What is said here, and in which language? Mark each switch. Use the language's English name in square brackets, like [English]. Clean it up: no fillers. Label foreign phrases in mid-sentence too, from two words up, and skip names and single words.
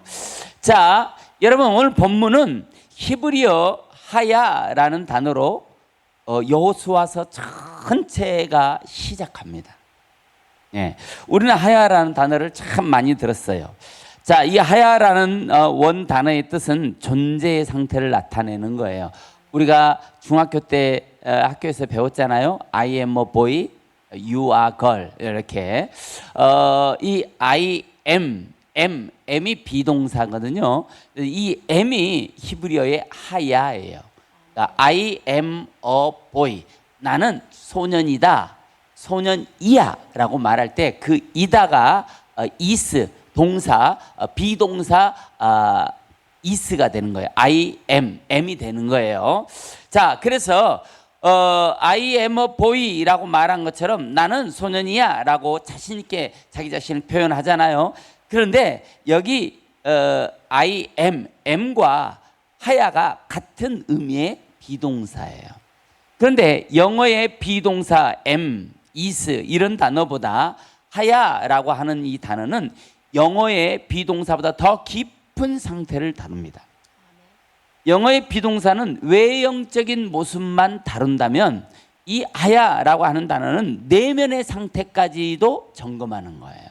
[Korean] 자, 여러분, 오늘 본문은 히브리어 하야라는 단어로 여호수아서 전체가 시작합니다. 예, 우리는 하야라는 단어를 참 많이 들었어요. 자, 이 하야라는 원 단어의 뜻은 존재의 상태를 나타내는 거예요. 우리가 중학교 때 학교에서 배웠잖아요. [English] I am a boy, you are girl. [Korean] 이렇게 이 [English] I am, [Korean] M이 비동사거든요. 이 M이 히브리어의 하야예요. [English] 그러니까 I am a boy. [Korean] 나는 소년이다, 소년이야 라고 말할 때 그 이다가 is, 동사, 비동사 is가 되는 거예요. [English] I am, [Korean] M이 되는 거예요. 자, 그래서 [English] I am a boy [Korean] 라고 말한 것처럼 나는 소년이야 라고 자신 있게 자기 자신을 표현하잖아요. 그런데 여기 [English] I am, [Korean] M과 하야가 같은 의미의 비동사예요. 그런데 영어의 비동사 [English] am, is [Korean] 이런 단어보다 하야라고 하는 이 단어는 영어의 비동사보다 더 깊은 상태를 다룹니다. 영어의 비동사는 외형적인 모습만 다룬다면 이 하야라고 하는 단어는 내면의 상태까지도 점검하는 거예요.